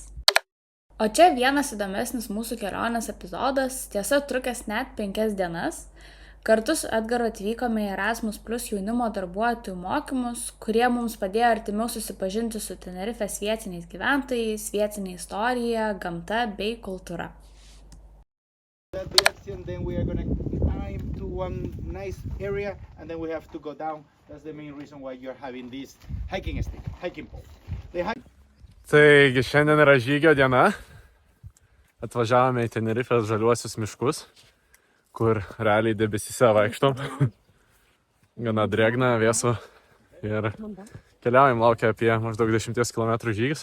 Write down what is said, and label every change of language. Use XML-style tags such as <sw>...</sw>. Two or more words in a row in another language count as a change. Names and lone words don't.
<lt>O čia vienas įdomesnis mūsų kelionės epizodas, tiesa trukęs net 5 dienas. Kartu su Edgaru atvykome į Erasmus Plus jaunimo darbuotojų mokymus, kurie mums padėjo artimiau susipažinti su Tenerifės vietiniais gyventojais, vietinė istorija, gamta bei kultūra.</lt> <en>Then we are going to climb to one nice area and then we have to go down. That's the main reason why you're having this hiking stick, hiking pole.</en> <lt>Taigi šiandien yra žygio diena. Atvažiavome į Tenerifės žaliuosius miškus, kur realiai debesyse vaikštom. Gana drėgna, vėsu. Ir keliaujam, laukia apie maždaug 10 km žygis.</lt>